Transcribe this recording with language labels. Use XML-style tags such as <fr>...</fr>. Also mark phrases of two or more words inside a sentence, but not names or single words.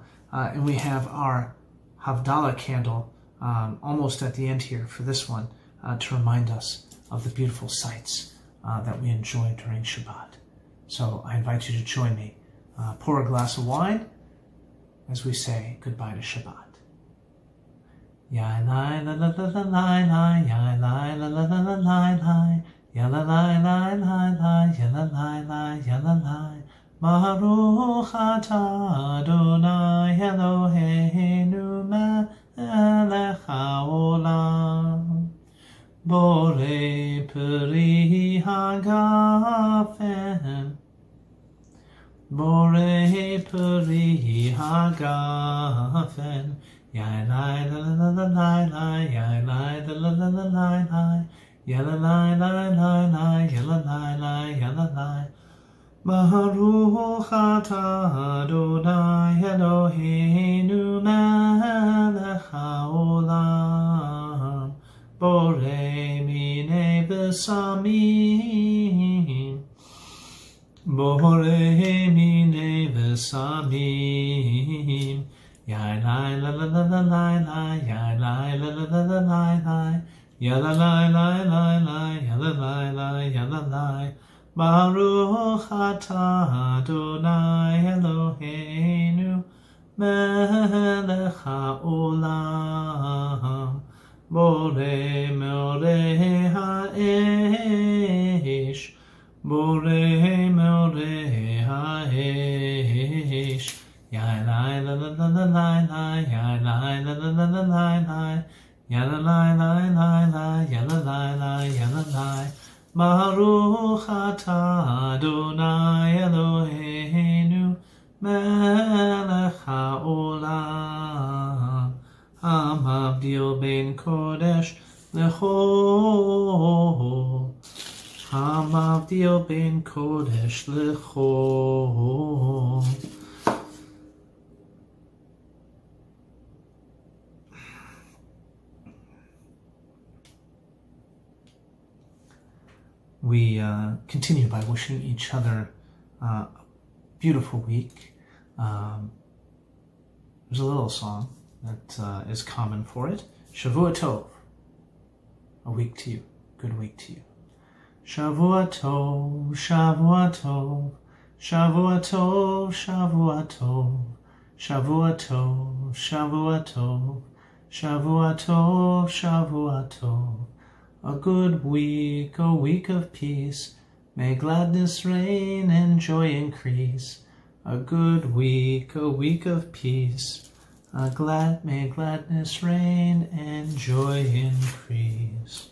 <en>And we have our Havdalah candle almost at the end here for this one to remind us of the beautiful sights that we enjoy during Shabbat. So I invite you to join me. Pour a glass of wine as we say goodbye to Shabbat. Ya la la la la la la, ya la la la la la la, ya la la la la la, ya la la la, ya la la.</en> <he>ברוך אתה אדוני אלוהינו מלך העולם, בורא פרי הגפן, בורא פרי הגפן. Ya la la la la la la, ya la la la la la la, ya la la la la la, ya la la la, ya la la. ברוך אתה אדוני אלוהינו מלך העולם, בורא מיני בשמים, בורא מיני בשמים. Ya la la la la la la la, ya la la la la la la, ya la la la la la, ya la la la, ya la la. ברוך אתה אדוני אלוהינו מלך העולם, בורא מאורי האש, בורא מאורי האש. Ya la la la la la la, ya la la la la la la, ya la la la la la, ya la la la, ya la la. ברוך אתה אדוני אלוהינו מלך העולם, המבדיל בין קודש לחול, המבדיל בין קודש לחול.</he> <en>We continue by wishing each other a beautiful week. There's a little song that is common for it.</en> <he>שבוע טוב,</he> <en>a week to you, good week to you.</en> <he>שבוע טוב, שבוע טוב, שבוע טוב, שבוע טוב, שבוע טוב, שבוע טוב, שבוע טוב, שבוע טוב.</he> <en>A good week, a week of peace. May gladness reign and joy increase. A good week, a week of peace. May gladness reign and joy increase.</en>